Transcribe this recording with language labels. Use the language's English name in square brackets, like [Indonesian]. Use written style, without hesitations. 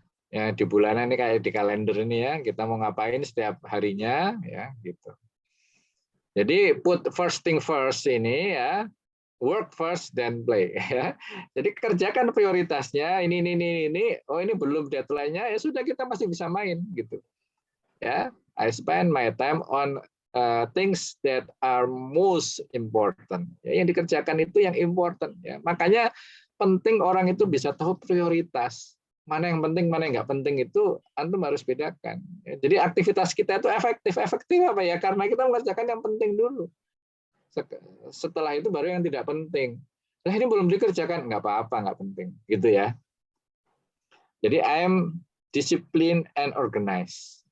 [Indonesian] Ya di bulanan ini kayak di kalender ini ya, kita mau ngapain setiap harinya ya gitu. [English] Jadi put first thing first ini ya, work first then play ya. [Indonesian] Jadi kerjakan prioritasnya ini. Oh ini belum deadline-nya ya sudah kita masih bisa main gitu. [English] Ya, I spend my time on things that are most important. [Indonesian] Ya, yang dikerjakan itu yang important. Ya. Makanya penting orang itu bisa tahu prioritas. Mana yang penting, mana yang nggak penting itu antum harus bedakan. Ya, jadi aktivitas kita itu efektif apa ya? Karena kita mengerjakan yang penting dulu. Setelah itu baru yang tidak penting. Nah ini belum dikerjakan, nggak apa-apa, nggak penting. Gitu ya. [English] Jadi I am disciplined and organized.